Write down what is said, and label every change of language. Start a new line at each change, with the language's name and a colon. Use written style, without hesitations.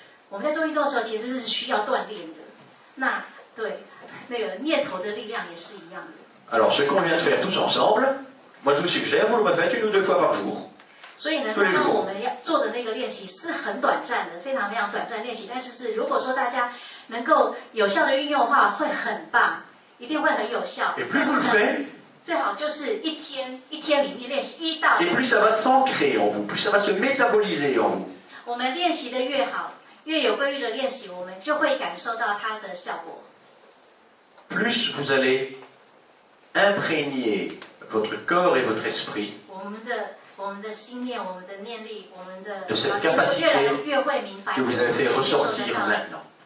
Chinese: 我们在做运动的时候，其实是需要锻炼的。那对那个念头的力量也是一样的。
French: Alors, ce qu'on vient de faire tous ensemble, moi, je vous suggère, vous le refaites 1 ou 2 fois par jour.
Chinese: 所以呢，刚刚我们要做的那个练习是很短暂的，非常非常短暂练习。但是如果说大家能够有效的运用的话，会很棒，一定会很有效。
French: Et plus vous le faites,
Chinese: 最好就是一天里面练习1到2
French: et plus ça va s'ancrer en vous, plus ça va se métaboliser en vous.
Chinese: 我们练习的越好，越有规律的练习，我们就会感受到它的效果。
French: Plus vous allez imprégner votre corps et votre esprit
Chinese: 我们的心念，我们的念力，我们的
French: de cette capacité
Chinese: 越会明白
French: que vous avez fait ressortir maintenant.